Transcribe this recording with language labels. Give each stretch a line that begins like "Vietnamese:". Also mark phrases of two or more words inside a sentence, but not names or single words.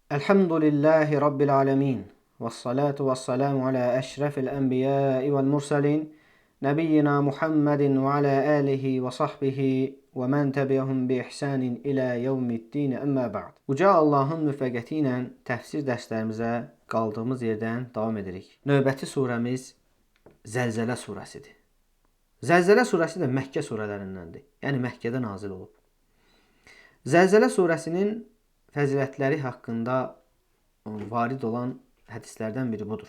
Arabic: الحمد لله رب العالمين. والصلاة والسلام على أشرف الأنبياء والمرسلين. نبينا محمد وعلى آله وصحبه ومن تبعهم بإحسان إلى يوم الدين أما بعد.
Azerbaijani: Uca Allahın müvəffəqiyyəti ilə təfsir dərslərimizə qaldığımız yerdən davam edirik. Növbəti surəmiz Zəlzələ surəsidir. Zəlzələ surəsi də Məkkə surələrindəndir. Yəni Məkkədə nazil olub. Zəlzələ surəsinin fəzilətləri haqqında varid olan hədislərdən biri budur.